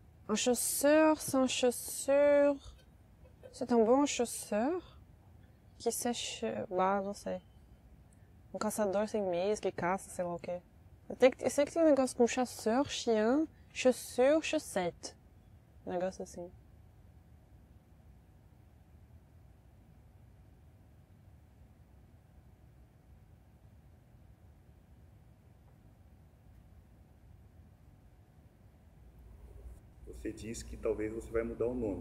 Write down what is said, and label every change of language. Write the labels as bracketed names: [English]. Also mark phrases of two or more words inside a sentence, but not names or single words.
[French] Un chasseur sans chaussure, c'est un bon chasseur que sèche... [Portuguese] Ah, não sei. Um caçador sem meias que caça, sei lá o quê. Eu sei que tem um negócio com [French] chasseur, chien, chaussure, chaussette. [Portuguese] Um negócio assim. Você disse que talvez você vai mudar o nome.